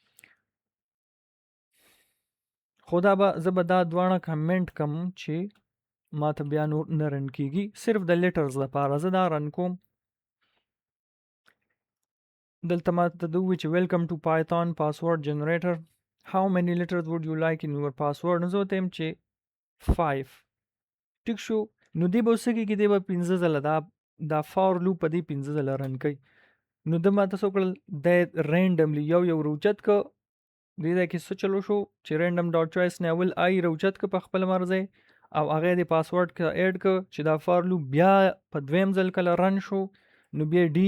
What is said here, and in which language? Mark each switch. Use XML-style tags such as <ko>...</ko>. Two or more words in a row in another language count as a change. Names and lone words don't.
<ps>خو دا به زه به دا دواړه کمنټ کم چې ما ته بیا نور نه رن کیږي صرف د لیټرز لپاره زه دا رن کوم دلته ما ته دوی چې</ps> <en>welcome to Python password generator how many letters would you like in your password</en> <ps>نو زه ورته یم چې 5 ټیک شو نو دی به اوس څه کېږي دی به 15 ځله دا</ps> <en>for loop</en> <ps>په دې 15 ځله رن کوي نو ده ما ته څه وکړل دی رینډملی یو راوچت که دې ځای کې څه چلو شو چې</ps> <en>random dot choice</en> <ps>نه اول آی راوچت که په خپل مرضی او هغه د پاسورډ که ایډ که چې دا</ps> <en>for loop</en> <ps>بیا په دویم ځل کله رن شو نو بیا ډي</ps>